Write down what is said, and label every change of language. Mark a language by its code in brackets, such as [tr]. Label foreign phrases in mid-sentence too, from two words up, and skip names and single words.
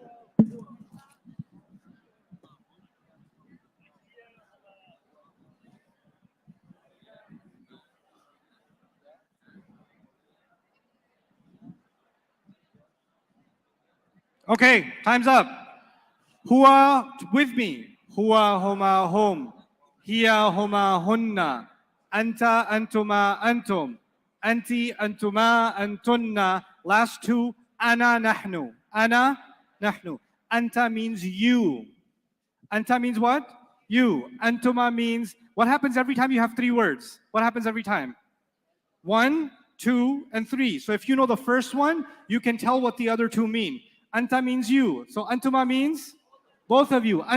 [en] Okay, time's up. Huwa with me. [ar] هو، هما، هم. هي، هما, هن. أنت، أنتما، أنتم. أنتِ، أنتما، أنتن. [en] Last two. [ar] أنا، نحن. أنا، نحن. أنت [en] means you. Anta means what? You. Antuma means, what happens every time you have 3 words? What happens every time? 1, 2, and 3. So if you know the first one, you can tell what the other 2 mean. Anta means you. So antuma means both of you.